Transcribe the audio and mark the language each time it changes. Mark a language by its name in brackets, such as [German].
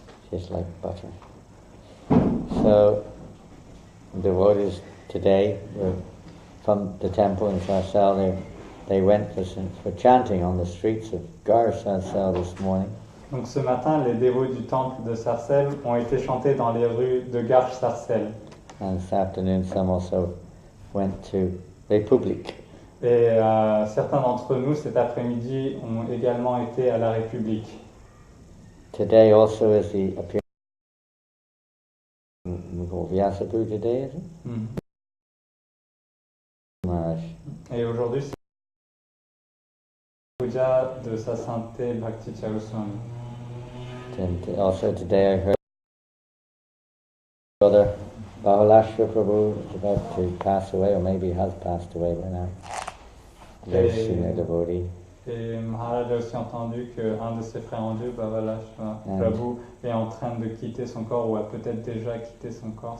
[English] Just like butter. So, devotees today were from the temple in Sarsal, they went for chanting on the streets of Gar Sarsal this morning. [French] Donc ce matin, les dévots du temple de Sarcelles ont été chantés dans les rues de Garches-Sarcelles. [English] And this afternoon some also went to Republic. [French] Et certains d'entre nous cet après-midi ont également été à la République. [English] Today also is the appearance we call Vyasadeva today, is it? Mm. Maharaj. [French] Et aujourd'hui, c'est la puja de sa sainteté Bhakti Goswami. [English] And also today I heard Brother Bahalashra Prabhu is about to pass away, or maybe has passed away by now. Very senior devotee. [French] Et Maharaj a aussi entendu qu'un de ses frères en Dieu, Babalashva Prabhu, est en train de quitter son corps, ou a peut-être déjà quitté son corps.